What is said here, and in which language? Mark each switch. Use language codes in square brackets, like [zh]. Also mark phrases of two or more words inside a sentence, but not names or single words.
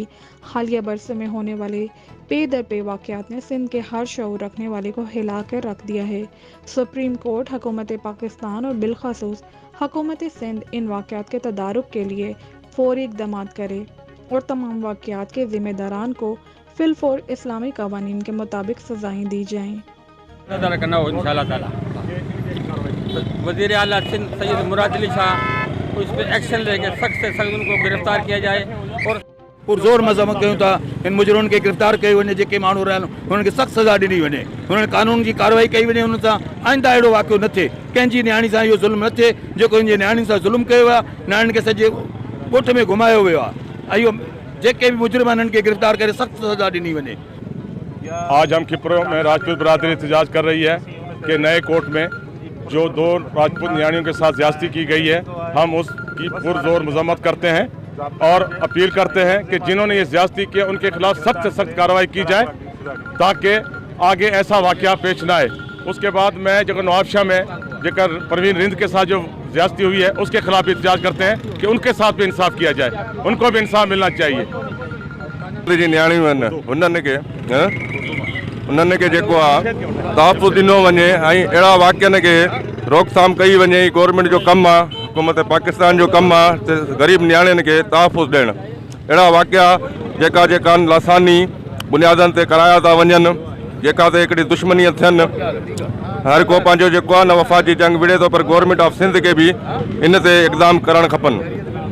[ur] حالیہ برسوں میں ہونے والے پے در پے واقعات نے سندھ کے ہر شعور رکھنے والے کو ہلا کر رکھ دیا ہے. سپریم کورٹ حکومت پاکستان اور بالخصوص حکومت سندھ ان واقعات کے تدارک کے لیے فوری اقدام کرے اور تمام واقعات کے ذمہ داران کو فی الفور اسلامی قوانین کے مطابق سزائیں دی جائیں. وزیر اعلیٰ سندھ سید مراد علی شاہ اس پر ایکشن لیکے سخت سے سخت ان کو گرفتار کیا جائے اور [sd] पुरज़ोर मज़म्मत कयूं था इन मुजरिमनि खे गिरफ़्तार कयो वञे। जेके माण्हू रहनि हुननि खे सख़्तु सज़ा ॾिनी वञे, हुननि कानून जी कार्रवाई कई वञे, हुन सां आइंदा अहिड़ो वाक़ियो न थिए, कंहिंजी नियाणी सां इहो ज़ुल्म न थिए जेको हिनजे नियाणी सां ज़ुल्म कयो आहे। नियाणियुनि खे सॼे ॻोठ में घुमायो वियो आहे। इहो जेके बि मुजरिम आहिनि खे गिरफ़्तार करे सख़्तु सज़ा ॾिनी वञे। [ur] آج ہم کھپرو میں راجپوت برادری احتجاج کر رہی ہے کہ نئے کورٹ میں جو 2 راجپوت نیاڻیوں کے ساتھ زیادتی کی گئی ہے، ہم اس کی پرزور مذمت کرتے ہیں اور اپیل کرتے ہیں کہ جنہوں نے یہ زیادتی کیا ان کے خلاف سخت سے سخت کارروائی کی جائے تاکہ آگے ایسا واقعہ پیش نہ آئے. اس کے بعد میں جو نوابشاہ میں جیکر پروین رند کے ساتھ جو زیادتی ہوئی ہے اس کے خلاف احتجاج کرتے ہیں کہ ان کے ساتھ بھی انصاف کیا جائے، ان کو بھی انصاف ملنا چاہیے. [sd] जी नियाणियूं आहिनि उन्हनि खे जेको आहे तहफ़ुज़ ॾिनो वञे ऐं अहिड़ा वाक़िअनि खे रोकथाम कई वञे। गवर्नमेंट जो कमु आहे, हुकूमत पाकिस्तान जो कमु आहे त ग़रीब नियाणियुनि खे तहफ़ुज़ ॾियणु। अहिड़ा वाक़िआ जेका लासानी बुनियादनि ते कराया था वञनि, जेका ते हिकिड़ी दुश्मनीअ थियनि, हर को पंहिंजो जेको आहे न वफ़ा जी जंग विड़े थो, पर [en] Government of Sindh [sd] खे बि इन ते इक़दाम करणु खपनि।